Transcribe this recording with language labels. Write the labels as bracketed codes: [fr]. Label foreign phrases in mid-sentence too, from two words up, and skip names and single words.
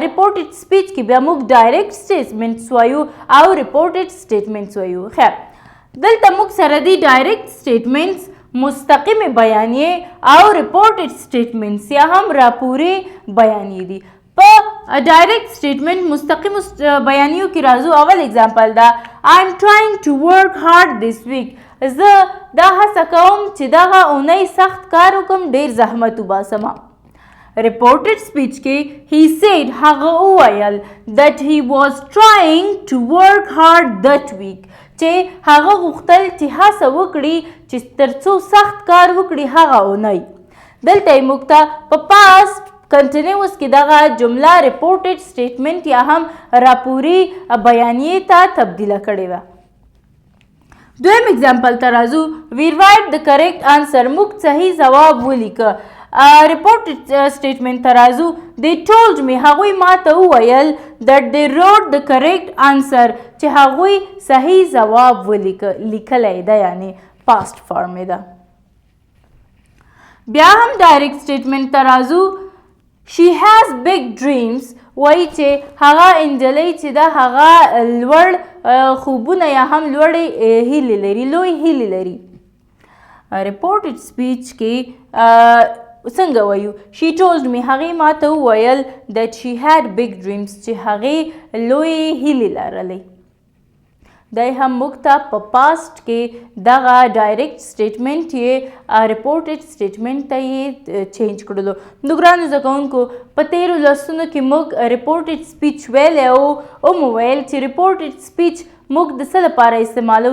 [en] reported speech [ps] کې بیا موږ [en] direct statements [ps] وایو او [en] reported statements [ps] وایو. ښه دلته موږ سره دي [en] direct statements, [ps] مستقیمې بیانیې او [en] reported statements [ps] یا هم راپورې بیانیې دي. په [en] direct statement [ps] مستقیمو بیانیو کې راځو. اول اگزامپل ده [en] I am trying to work hard this week. [ps] زه دا هڅه کوم چې دغه اونۍ سخت کار وکړم، ډېر زحمت وباسم. [en] reported speech [ps] کې [en] he said [ps] هغه وویل [en] that he was trying to work hard that week [ps] چې هغه غوښتل چې هڅه وکړي چې تر څو سخت کار وکړي هغه اونۍ. دلته یې موږ ته په [en] past continuous [ps] کې دغه جمله [en] reported statement [ps] یا هم راپوري بیانیې ته تبدیله کړې وه. دویم اگزامپل ته راځو. [en] we write the correct answer. [ps] موږ صحیح ځواب ولیکه. [en] reported statement [ps] ته راځو. [en] they told me [ps] هغوی ما ته وویل [en] that they wrote the correct answer [ps] چې هغوی صحیح ځواب لیکلی ده، یعنی [en] past form [ps] ده. بیا هم [en] direct statement [ps] ته راځو. [en] she has big dreams. [ps] وایي چې هغه انجلۍ چې ده هغه لوړ خوبونه یا هم لوړې هیلې لري، لوی هیلې لري. [en] reported speech [ps] کې څنګه وایو؟ [en] she told me [ps] هغې ما ته وویل [en] that she had big dreams [ps] چې هغې لویې هیلې لرلې. دی هم موږ ته په پاست کې دغه [en] direct statement [ps] یې [en] reported statement [ps] ته یې چینج کړلو. نو ګرانو زده کوونکو په تیرو لوستونو کې موږ [en] reported speech [ps] ویلی او مو ویل چې [en] reported speech [ps] موږ د څه لپاره استعمالو؟